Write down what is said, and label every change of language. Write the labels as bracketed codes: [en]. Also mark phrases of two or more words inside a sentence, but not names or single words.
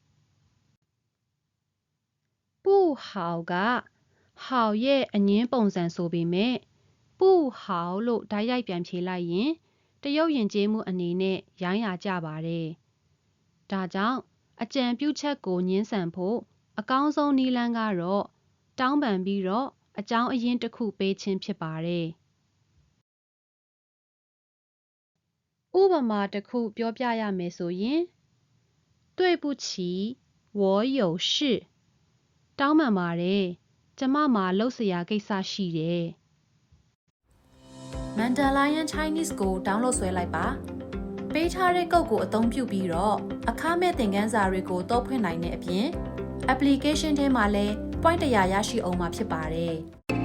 [my] 不好က好ရဲ့အငင်းပုံစံဆိုပေမဲ့不好လို့ဓာတ်ရိုက်ပြန်ဖြေလိုက်ရင်တရုတ်ယဉ်ကျေးမှုအနေနဲ့ရိုင်းရာကျပါတယ်ဒါကြောင့်အကြံပြုချက်ကိုငင်းဆန်ဖို့အကောင်းဆုံးနည်းလမ်းကတော့တောင်းပန်ပြီးတော့အကြောင်းအရင်းတစ်ခုပေးခြင်းဖြစ်ပါတယ် ဥပမာတစ်ခုပြောပြရမယ်ဆိုရင် [zh] 对不起我有事 [my] တောင်းပန်ပါတယ်ကျမမှာလုပ်စရာကိစ္စရှိတယ် Mandalorian Chinese ကို download ဆွဲလိုက်ပါပေးထားတဲ့ကုတ်ကိုအသုံးပြုပြီးတော့အခမဲ့သင်ခန်းစာတွေကိုတောက်ဖွင့်နိုင်တဲ့အပြင် application ထဲမှာလည်း point 100ရရှိအောင်မှာဖြစ်ပါတယ်